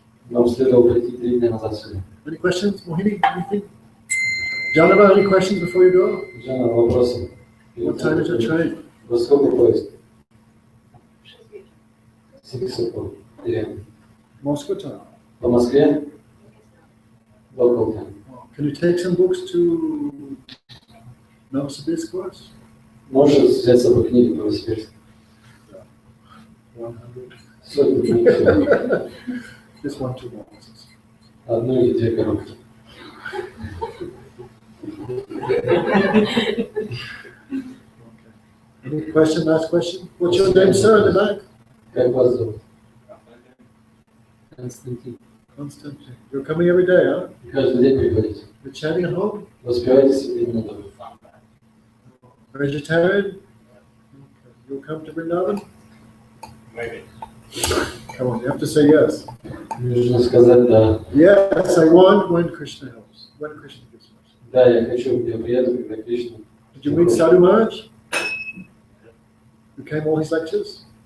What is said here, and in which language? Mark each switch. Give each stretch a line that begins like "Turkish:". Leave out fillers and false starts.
Russian: Нам следовало прийти 3 дня назад сюда.
English: Any questions, Mohini? Anything? Janava, any questions before you go?
Russian: Жанна, вопросы?
English: What time is your train?
Russian: Во сколько поезд?
English: 6 o'clock. Moscow time.
Russian: По Москве?
English: Local time. Can you take some books to Novosibirsk course?
Russian: Можешь взять с собой книги по Новосибирску?
English: 100.
Russian: Сотни книг.
English: Just 1-2 boxes.
Russian: Одну или 2 коробки.
English: Any question, last question? What's your name, sir, in the back?
Russian: Как вас зовут? Константин.
English: Constantine. You're coming every day, huh?
Russian: Каждый день приходите.
English: You're chanting at home?
Russian: Воспевайте себе именно дома.
English: Vegetarian? You'll come to Vrindavan? Maybe. Come on, you have to say yes.
Russian: Нужно сказать да.
English: Yes, I want when Krishna helps. When Krishna gives us.
Russian: Да, я хочу, я приеду, когда Кришна.
English: Did you meet Sadhu Maharaj? You came all his lectures?